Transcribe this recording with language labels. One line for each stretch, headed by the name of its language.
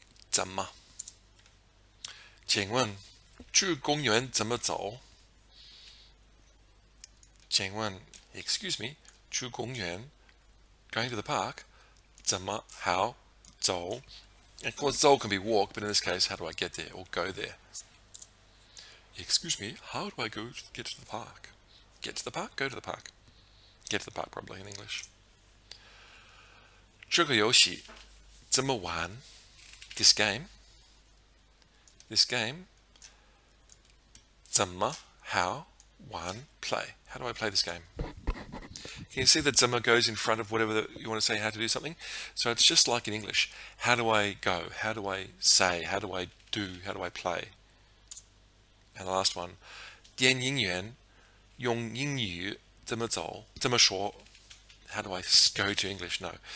English: 怎么请问去公园怎么走请问 excuse me 去公园 going to the park 怎么 how 走 of course 走 can be walk, but in this case, how do I get there or go there? Excuse me, how do I get to the park? Get to the park, go to the park. Get to the park probably in English.
Chinese: 这个游戏怎么玩 This game 怎么 how 玩 play.
English: How do I play this game? Can you see that 怎么 goes in front of whatever you want to say how to do something? So it's just like in English. How do I go? How do I say? How do I do? How do I play? And the last one. 电影院用英语怎么走怎么说 How do I go to English? No.